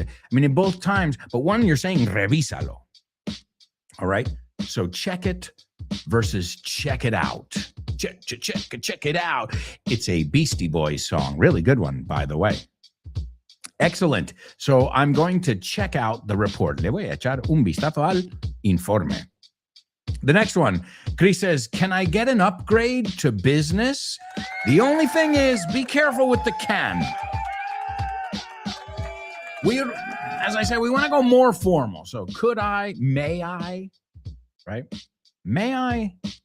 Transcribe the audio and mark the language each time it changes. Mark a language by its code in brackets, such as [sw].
[en] I mean, in both times, but one you're saying revísalo. All right? So check it versus check it out. Check it out. It's a Beastie Boys song. Really good one, by the way. Excellent. So I'm going to check out the report. [es] Le voy a echar un vistazo al informe. [en] The next one, Chris says, can I get an upgrade to business? The only thing is, be careful with the can. As I said, we want to go more formal. So could I, may I, right? May I?